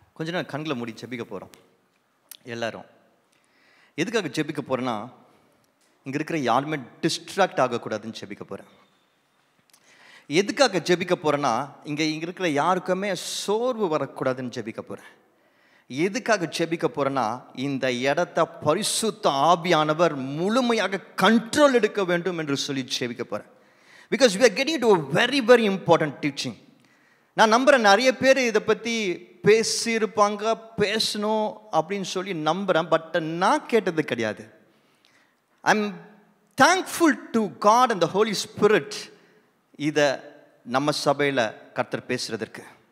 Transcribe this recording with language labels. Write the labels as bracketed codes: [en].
[ta] கொஞ்ச நேரம் கண்களை மூடி ஜெபிக்க போகிறோம் எல்லாரும். எதுக்காக ஜெபிக்க போகிறேன்னா, இங்கே இருக்கிற யாருமே டிஸ்ட்ராக்ட் ஆகக்கூடாதுன்னு ஜெபிக்க போகிறேன். எதுக்காக ஜெபிக்க போகிறேன்னா, இங்கே இருக்கிற யாருக்குமே சோர்வு வரக்கூடாதுன்னு ஜெபிக்க போகிறேன். எதுக்காக ஜெபிக்க போகிறேன்னா, இந்த இடத்த பரிசுத்த ஆவியானவர் முழுமையாக கண்ட்ரோல் எடுக்க வேண்டும் என்று சொல்லி ஜெபிக்க போகிறேன். [en] Because we are getting to a very very important teaching. [ta] நான் நம்புகிறேன் நிறைய பேர் இதை பற்றி பேசியிருப்பாங்க, பேசணும் அப்படின்னு சொல்லி நம்புகிறேன். [en] but [ta] நான் கேட்டது கிடையாது. [en] I am thankful to God and the holy spirit [ta] இதை நம்ம சபையில் கர்த்தர் பேசுகிறதற்கு.